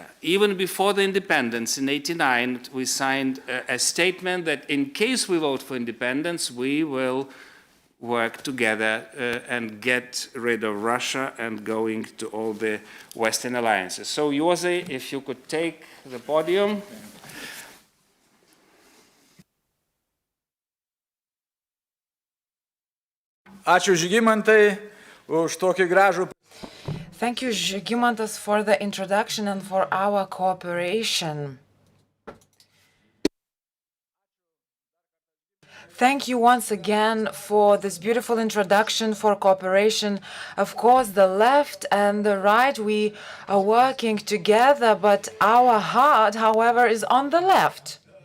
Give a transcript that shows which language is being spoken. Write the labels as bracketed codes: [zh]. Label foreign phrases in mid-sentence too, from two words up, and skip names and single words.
[en] Even before the independence in '89, we signed a statement that in case we vote for independence, we will work together and get rid of Russia and going to all the Western alliances. So, Jose, if you could take the podium. [lt] Ačiū Žygimantai už tokį gražų. [en] Thank you, Žygimantas, for the introduction and for our cooperation. Thank you once again for this beautiful introduction, for cooperation. Of course, the left and the right, we are working together, but our heart, however, is on the left.